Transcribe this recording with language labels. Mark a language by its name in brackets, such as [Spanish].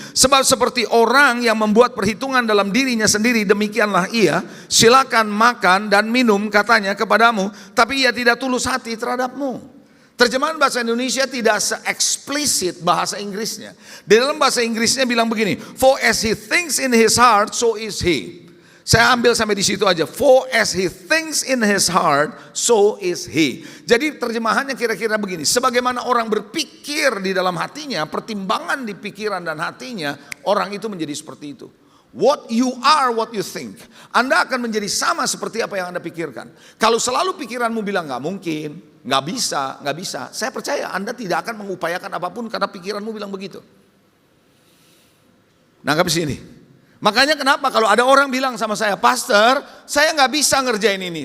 [Indonesian] Sebab seperti orang yang membuat perhitungan dalam dirinya sendiri, demikianlah ia. Silakan makan dan minum katanya kepadamu, tapi ia tidak tulus hati terhadapmu. Terjemahan bahasa Indonesia tidak se-eksplisit bahasa Inggrisnya. Di dalam bahasa Inggrisnya bilang begini. [English] For as he thinks in his heart, so is he. [Indonesian] Saya ambil sampai di situ aja. [English] For as he thinks in his heart, so is he. [Indonesian] Jadi terjemahannya kira-kira begini. Sebagaimana orang berpikir di dalam hatinya, pertimbangan di pikiran dan hatinya, orang itu menjadi seperti itu. [English] What you are, what you think. [Indonesian] Anda akan menjadi sama seperti apa yang Anda pikirkan. Kalau selalu pikiranmu bilang nggak mungkin, nggak bisa. Saya percaya Anda tidak akan mengupayakan apapun karena pikiranmu bilang begitu. Nangkap sini. Makanya kenapa kalau ada orang bilang sama saya, Pastor, saya nggak bisa ngerjain ini.